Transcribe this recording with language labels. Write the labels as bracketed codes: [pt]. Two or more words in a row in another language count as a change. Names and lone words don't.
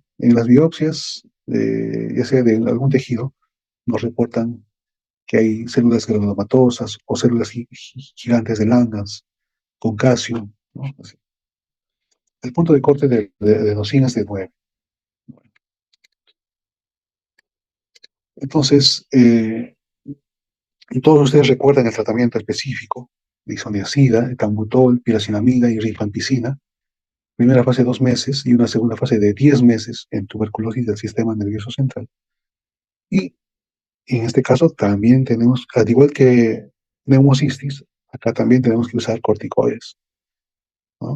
[es] En las biopsias, ya sea de algún tejido, nos reportan que hay células granulomatosas o células gigantes de Langhans con calcio, ¿no? Así. El punto de corte de adenosina es de 9. Entonces, todos ustedes recuerdan el tratamiento específico, isoniazida, etambutol, piracinamida y rifampicina. Primera fase 2 meses y una segunda fase de 10 meses en tuberculosis del sistema nervioso central. Y en este caso también tenemos, al igual que neumocistis, acá también tenemos que usar corticoides, ¿no?